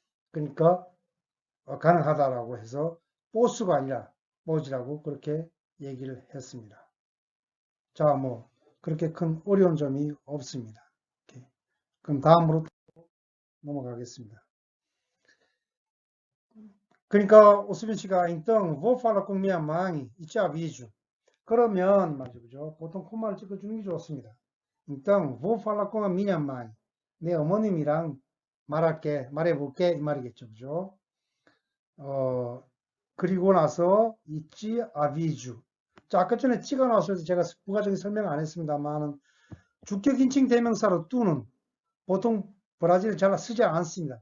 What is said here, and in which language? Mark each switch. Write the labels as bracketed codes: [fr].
[ko] 그러니까 가능하다라고 해서 보스가 아니라 보지라고 그렇게 얘기를 했습니다. 자, 뭐 그렇게 큰 어려운 점이 없습니다. 이렇게. 그럼 다음으로 넘어가겠습니다. 그러니까 오수빈 씨가 [pt] então vou falar com minha mãe e te aviso. [ko] 그러면 말이죠, 그죠? 보통 콤마를 찍어주는 게 좋습니다. [pt] então vou falar com a minha mãe. [ko] 내 어머님이랑 말해볼게 이 말이겠죠, 그죠? 그리고 나서 있지 아비주. 자, 아까 전에 찌가 나왔을 때 제가 부가적인 설명 안 했습니다만은 주격 인칭 대명사로 뚜는 보통 브라질을 잘 쓰지 않습니다.